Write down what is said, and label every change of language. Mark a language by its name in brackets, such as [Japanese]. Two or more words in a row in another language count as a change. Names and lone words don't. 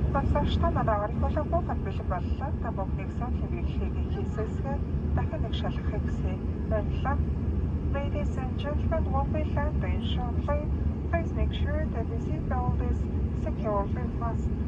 [Mongolian] Сонсогч та манайгаар их болон бэлэг боллоо. Та бүхнийг сайн хэвлэлийг хийсэсгээ дахин нэг шалгахыг хүсье. Баярлалаа. [English] Ladies and gentlemen, when we land in shortly, please make sure that the seatbelt is securely fastened.